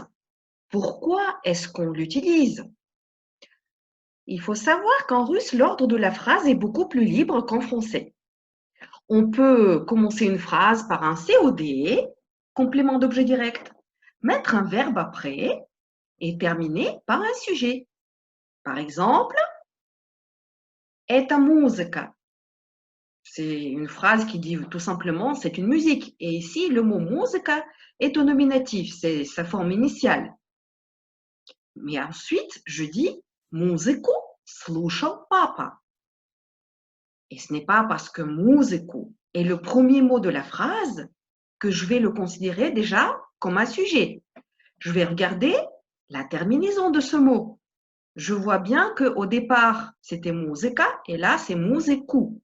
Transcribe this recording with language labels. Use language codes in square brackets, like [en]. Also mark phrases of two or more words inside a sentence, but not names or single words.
[fr] Pourquoi est-ce qu'on l'utilise? Il faut savoir qu'en russe, l'ordre de la phrase est beaucoup plus libre qu'en français. On peut commencer une phrase par un COD, complément d'objet direct, mettre un verbe après et terminer par un sujet. Par exemple, [ru] это музыка. [fr] C'est une phrase qui dit tout simplement c'est une musique. Et ici, le mot muzika est au nominatif, c'est sa forme initiale. Mais ensuite, je dis [ru] музыку слушал папа. [fr] Et ce n'est pas parce que музыку est le premier mot de la phrase que je vais le considérer déjà comme un sujet. Je vais regarder la terminaison de ce mot. Je vois bien qu'au départ, c'était muzika et là, c'est muziku.